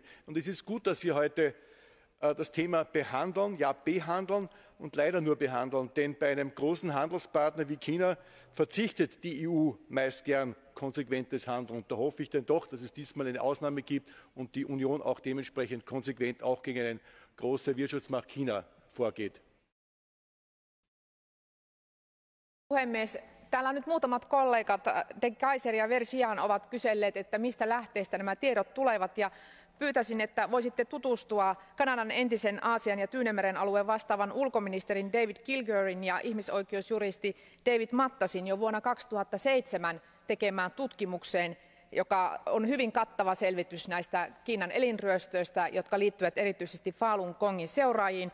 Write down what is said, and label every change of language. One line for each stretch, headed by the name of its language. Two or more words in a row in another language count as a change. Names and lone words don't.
German: Und es ist gut, dass wir heute das Thema behandeln, ja behandeln und leider nur behandeln, denn bei einem großen Handelspartner wie China verzichtet die EU meist gern konsequentes Handeln. Und da hoffe ich dann doch, dass es diesmal eine Ausnahme gibt und die Union auch dementsprechend konsequent auch gegen eine große Wirtschaftsmacht China vorgeht.
Finnish: Puhemies, täällä nyt muutamat kollegat, De Keyser ja Versian, ovat kyselleet, että mistä lähteestä nämä tiedot tulevat. Ja pyytäisin, että voisitte tutustua Kanadan entisen Aasian ja Tyynemeren alueen vastaavan ulkoministerin David Kilgourin ja ihmisoikeusjuristi David Mattasin jo vuonna 2007 tekemään tutkimukseen, joka on hyvin kattava selvitys näistä Kiinan elinryöstöistä, jotka liittyvät erityisesti Falun Gongin seuraajiin.